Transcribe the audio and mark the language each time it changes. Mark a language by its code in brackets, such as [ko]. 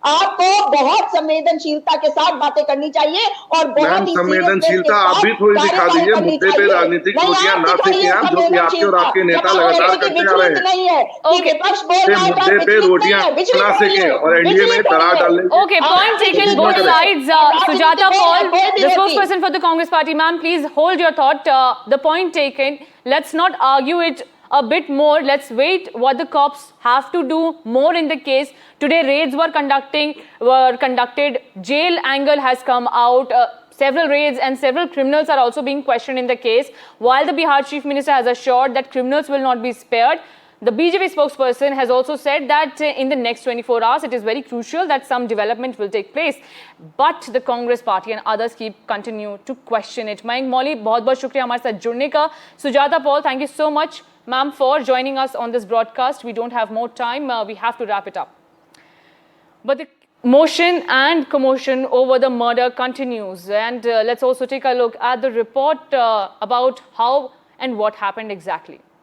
[hi] आपको बहुत संवेदनशीलता के साथ बातें करनी चाहिए और बहुत ही संवेदनशीलता आप भी थोड़ी दिखा दीजिए। मुद्दे पे राजनीतिक रोटियां ना सेकिए आप, जो कि आपके और आपके नेता लगातार करते आ रहे हैं। नहीं है कि विपक्ष बोल रहा है मुद्दे पे रोटियां ना सेकें और एनडीए में दरार डालने। [en] Okay, point taken, both sides. Sujata Paul, the spokesperson for the Congress Party. Ma'am, please hold your thought. The point taken. Let's not argue it a bit more. Let's wait what the cops have to do more in the case. Today, raids were conducted. Jail angle has come out. Several raids and several criminals are also being questioned in the case. While the Bihar Chief Minister has assured that criminals will not be spared, the BJP spokesperson has also said that in the next 24 hours, it is very crucial that some development will take place. But the Congress party and others continue to question it. [hi] Mayank Moli, बहुत शुक्रिया हमारे साथ जुड़ने का. [en] Sujata Paul, thank you so much, ma'am, for joining us on this broadcast. We don't have more time. We have to wrap it up. But the motion and commotion over the murder continues. And let's also take a look at the report about how and what happened exactly.